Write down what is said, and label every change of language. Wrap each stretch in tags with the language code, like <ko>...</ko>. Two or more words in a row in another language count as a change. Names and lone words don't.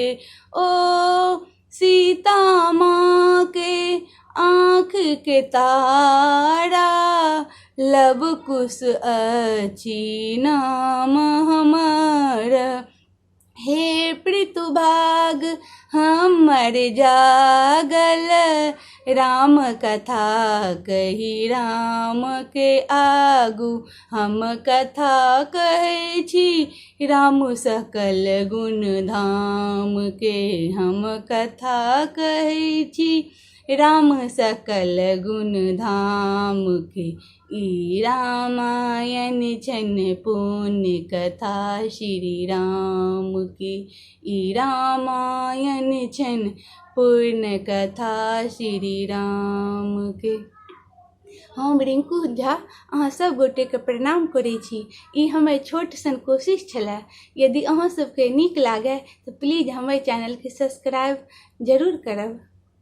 <mai>ओ सीता माँ के आँख के तारा, लव कुश अछि नाम हमर। हे पृथुभाग हमर जागल, राम कथा कही राम के आगू। हम कथा कहै छी राम सकल गुण धाम के, हम कथा कहै छी राम सकल गुण धाम के। ई रामायण छन पुण्य कथा श्री राम की, ई रामायण छन पूर्ण कथा श्री राम के। हम रिंकू झा अहाँ सब गोटे के प्रणाम करै छी। ई हमर छोट सन कोशिश छलै। यदि अहाँ सबके नीक लागै तऽ प्लीज हमर चैनल के सब्सक्राइब जरूर करब।</mai>